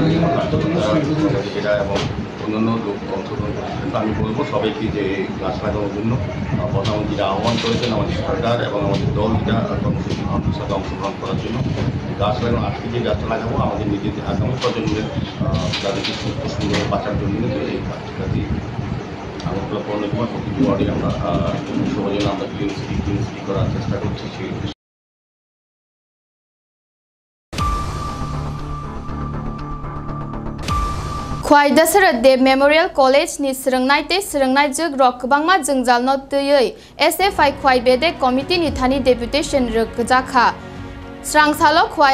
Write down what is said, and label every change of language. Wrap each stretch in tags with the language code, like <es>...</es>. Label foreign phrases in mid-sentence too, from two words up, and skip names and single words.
<bn>এবং অন্যান্য লোক অংশগ্রহণ করছেন আমি বলবো সবাইকে যে গাছ লাগানোর জন্য প্রধানমন্ত্রীরা আহ্বান করেছেন আমাদের সরকার এবং আমাদের দল যেটা কর্মসূচি ভারতের সাথে অংশগ্রহণ করার জন্য গাছ লাগানো আজকে যে গাছটা লাগাবো আমাদের নিজেদের আগামী প্রজন্মের তাদেরকে সুন্দর বাঁচার জন্য এই গাছটা দিয়ে আগরতলা পৌর নিগমের প্রতিটি ওয়ার্ডে আমরা সবাই আমরা</bn> <en>clean city</en> <bn>করার চেষ্টা করছি</bn> <trp>Khwai Dasarat Dev Memorial College ni Srungnai te Srungnai Jug Rock Bangma Jungjal Not Tuyei SFI Khwai Bede Committee ni Thani Deputation Rukjakha Srangsalo Khwai</trp>